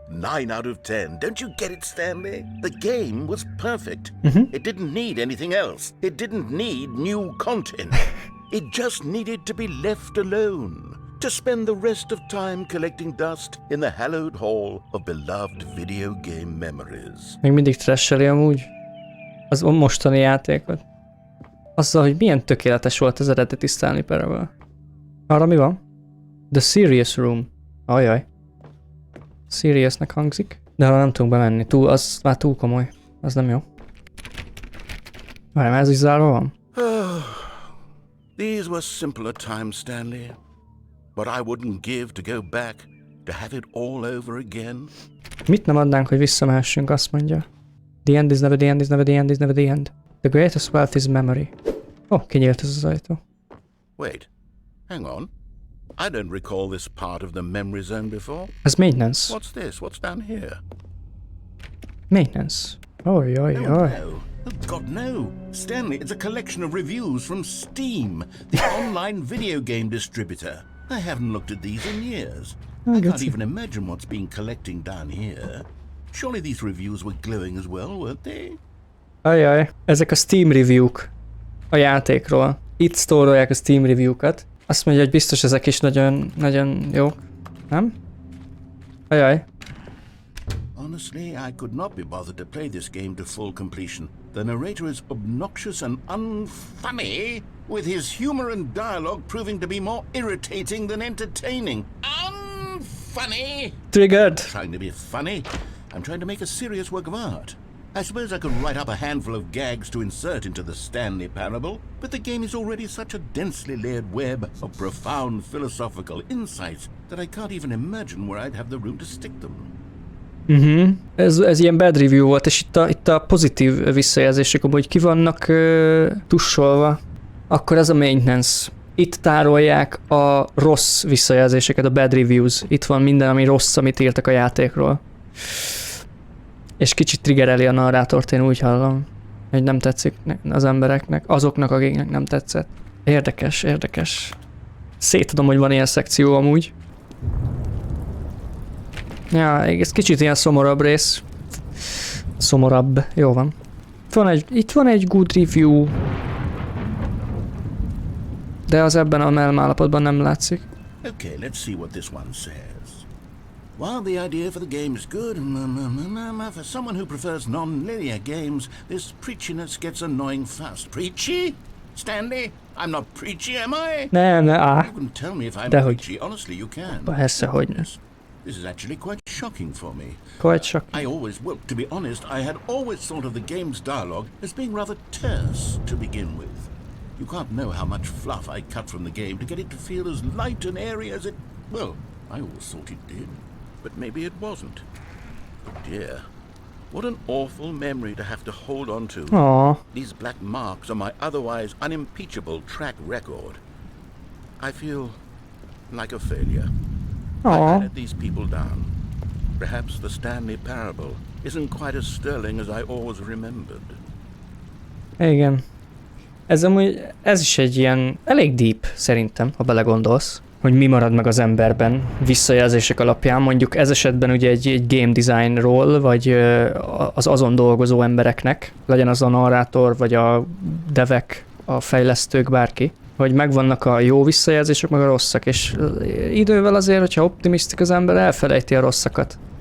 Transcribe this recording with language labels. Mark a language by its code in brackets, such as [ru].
[en] 9 out of 10. Don't you get it, Stanley? The game was perfect. It didn't need anything else. It didn't need new content. It just needed to be left alone. To spend the rest of time collecting dust in the hallowed hall of beloved video game memories. [hu] Még mindig trash-eli amúgy az mostani játékot. Azzal, hogy milyen tökéletes volt az eredeti Stanley Parable. Arra mi van? The Serious Room. Ajaj. Seriousnek hangzik. De ha nem tudunk bemenni, az már túl komoly. Az nem jó. Várj, ez is zárva van? [en] These were simpler times, Stanley. But I wouldn't give to go back, to have it all over again. [hu] Mit nem adnánk, hogy visszamehessünk, azt mondja. [en] The end is never the end is never the end is never the end. The greatest wealth is memory. [hu] Kinyílt ez az ajtó. [en] Wait, hang on. I don't recall this part of the memory zone before. [hu] Ez maintenance. [en] What's this? What's down here? Maintenance. Oj. No. Oh, God, no. Stanley, it's a collection of reviews from Steam, the online video game distributor. I haven't looked at these in years. I can't even imagine what's been collecting down here. Surely these reviews were glowing as well, weren't they? [hu] Ajaj, ezek a Steam review-k a játékról. Itt sztórolják a Steam review-kat. Azt mondja, hogy biztos ezek is nagyon, nagyon jók. Nem? Ajaj. [en] Honestly, I could not be bothered to play this game to full completion. The narrator is obnoxious and unfunny, with his humor and dialogue proving to be more irritating than entertaining. Unfunny! Triggered! Trying to be funny? I'm trying to make a serious work of art. I suppose I could write up a handful of gags to insert into the Stanley Parable, but the game is already such a densely layered web of profound philosophical insights that I can't even imagine where I'd have the room to stick them. [hu] Ez ilyen bad review volt, és itt a pozitív visszajelzések, amúgy ki vannak tussolva. Akkor ez a maintenance. Itt tárolják a rossz visszajelzéseket, a [en] bad reviews. [hu] Itt van minden, ami rossz, amit írtak a játékról. És kicsit triggereli a narrátort, én úgy hallom, hogy nem tetszik az embereknek, azoknak, akiknek nem tetszett. Érdekes. Szétadom, hogy van ilyen szekció amúgy. Ja, ez kicsit ilyen szomorabb rész. Szomorabb, jó van. Itt van egy good review. De az ebben a melmállapotban nem látszik. [en] Okay, let's see what this one says. While the idea for the game is good, for someone who prefers non-linear games, this preachiness gets annoying fast. Preachy? Stanley? I'm not preachy, am I? [hu] Nem, [en] You can tell me if I'm preachy. Honestly, you can. [hu] Persze, hogy ne. [en] This is actually quite shocking for me. Quite shocking. To be honest, I had always thought of the game's dialogue as being rather terse to begin with. You can't know how much fluff I cut from the game to get it to feel as light and airy as it... Well, I always thought it did. But maybe it wasn't. But dear, what an awful memory to have to hold on to. Aww. These black marks on my otherwise unimpeachable track record. I feel like a failure. I let these people down. Perhaps the Stanley Parable isn't quite as sterling as I always remembered. [hu] Igen. Ez is egy ilyen elég deep, szerintem, ha belegondolsz, hogy mi marad meg az emberben visszajelzések alapján. Mondjuk ez esetben ugye egy game designról, vagy az azon dolgozó embereknek, legyen az a narrátor, vagy a devek, a fejlesztők, bárki, hogy megvannak a jó visszajelzések, meg a rosszak, és idővel azért, hogyha optimisztik az ember, elfelejti a rosszakat.